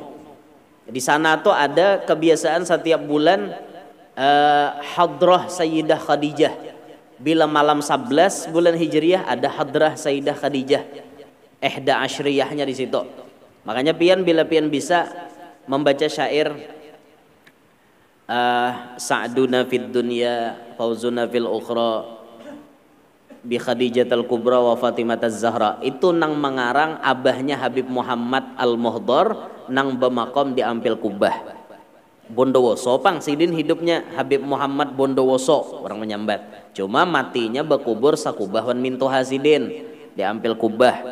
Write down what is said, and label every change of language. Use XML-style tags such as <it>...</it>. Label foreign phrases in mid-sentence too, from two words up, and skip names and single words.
<bjn>Di sana tuh ada kebiasaan setiap bulan hadrah Sayyidah Khadijah. Bila malam 11 bulan Hijriyah ada hadrah Sayyidah Khadijah. Ihda asyriyahnya di situ. Makanya bila pian bisa membaca syair</bjn> <ar>سعدنا في الدنيا فوزنا في الأخرى بخديجة الكبرى وفاطمة الزهراء,</ar> <bjn>itu nang mengarang abahnya Habib Muhammad Al-Muhdor nang bemakom di Ampel Kubah Bondowoso. Pang Sidin hidupnya Habib Muhammad Bondowoso, orang menyambat. Cuma matinya berkubur sakubah wan mintu Hasidin di Ampel Kubah.</bjn>